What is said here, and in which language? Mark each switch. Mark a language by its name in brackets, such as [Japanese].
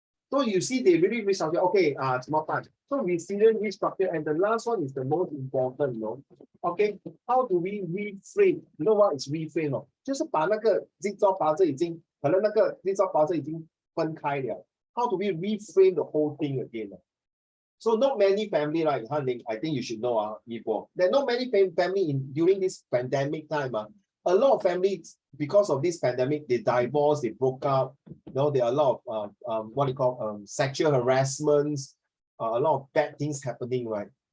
[English] So you see, they really restructure. Okay, it's more fun. So resilient, restructure, and the last one is the most important, you know. Okay, how do we reframe? You know what is reframe? [Chinese] 就是把那个 jigsaw puzzle 已经可能那个 jigsaw puzzle 已经分开了。 [English] How do we reframe the whole thing again? So not many family, like I think you should know, before. There are not many family during this pandemic time. A lot of families, because of this pandemic, they divorced, they broke up. You know, there are a lot of what you call sexual harassments, a lot of bad things happening, right?